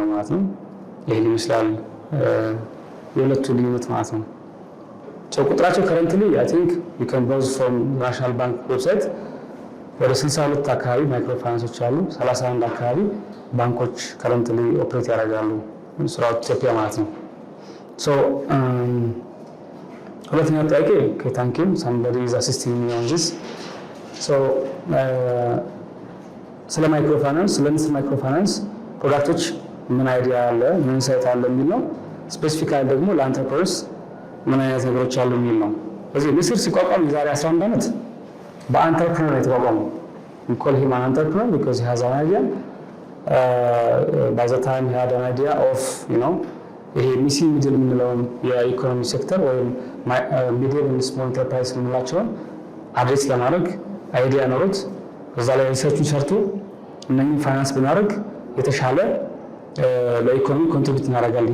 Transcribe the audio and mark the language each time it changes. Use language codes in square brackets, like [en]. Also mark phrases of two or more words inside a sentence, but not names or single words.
[am] ማለት ነው። ይህን ይመስላል የሁለቱ ልዩነት ማለት ነው። ቁጥራቸው [en] currently I think you can browse from National Bank website [am] ወደ 62 አካባቢ ማይክሮ ፋይናንሶች አሉ። 31 አካባቢ ባንኮች ከረንትሊ ኦፕሬት ያደርጋሉ ስራዎች ኢትዮጵያ ማለት ነው። ሁለተኛው ጥያቄ ከታንኪዩ [en] somebody is assisting me on this. [am] ስለ ማይክሮ ፋይናንስ ለንስር ማይክሮ ፋይናንስ ፕሮዳክቶች ምን አይዲያ አለ ምን ኢንሳይት አለ የሚል ነው። ስፔሲፊካሊ ደግሞ ለአንተርፕረነርስ ምን አይነት ነገሮች አሉ የሚል ነው። ስለዚህ ንስር ሲቋቋም የዛሬ 11 ዓመት በአንተርፕረነር የተቋቋመው [en] we call him an entrepreneur because he has an idea. By the time he had an idea of [am] ይሄ [en] missing middle [am] የምንለውን የኢኮኖሚ ሴክተር ወይም ሚዲየም እና [en] small enterprise [am] የምንላቸውን አድሬስ ለማድረግ አይዲያ ኖሮት እዛ ላይ ሪሰርቹን ሰርቶ እነኚህ ፋይናንስ ብናደርግ የተሻለ ለኢኮኖሚ ኮንትሪቢዩት እናደርጋለን